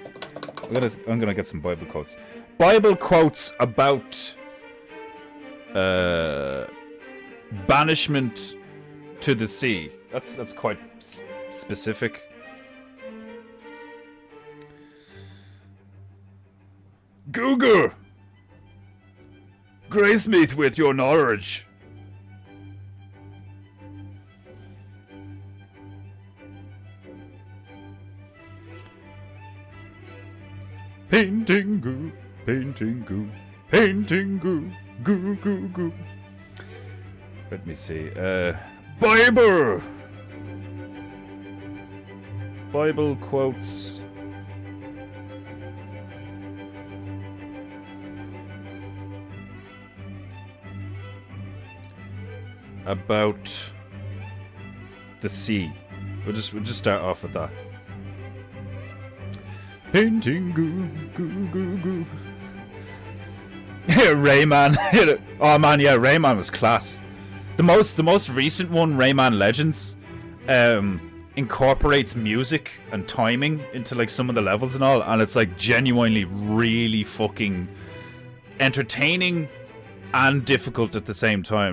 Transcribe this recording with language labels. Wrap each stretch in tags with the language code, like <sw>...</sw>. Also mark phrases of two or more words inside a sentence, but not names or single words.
<en>I'm gonna get some Bible quotes. Bible quotes about banishment to the sea. That's quite specific. Google! Grace me with your knowledge. Paintingu, paintingu, paintingu, goo goo goo. Let me see. Bible! Bible quotes. About the sea. We'll just start off with that. Paintingu, goo goo goo. Rayman. Oh man, yeah, Rayman was class. The most recent one, Rayman Legends, incorporates music and timing into like some of the levels and all, and it's like genuinely really fucking entertaining and difficult at the same time.</en>